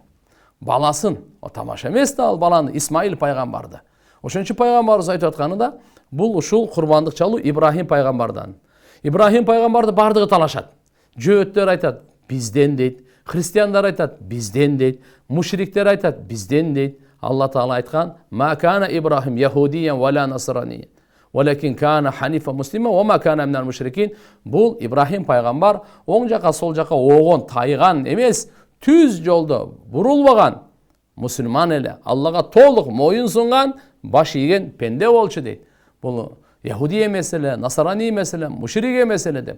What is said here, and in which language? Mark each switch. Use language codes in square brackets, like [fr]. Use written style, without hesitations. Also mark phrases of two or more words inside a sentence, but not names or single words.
[ky] Баласын, тамаша эмес да ал баланы, Исмаил пайгамбарды. Ошон үчүн пайгамбарыбыз айтып атканы да, бул ушул курбандык чалуу Ибрахим пайгамбардан. Ибрахим пайгамбарды бардыгы талашат. Жөөттөр айтат, бизден дейт. Христиандар айтат, бизден дейт. Мушриктер айтат, бизден дейт. Алла Таала айткан: [ar] "ما كان إبراهيم يهوديا ولا نصرانيا ولكن كان حنيفا مسلما وما كان من المشركين." [ky] Бул Ибрахим пайгамбар оң жака сол жака огон тайган эмес, түз жолдо бурулбаган мусулман эле, Аллага толук моюн сунган, баш ийген пенде болчу дейт. Бул яхуди эмес эле, насрани эмес эле, мушрик эмес эле деп.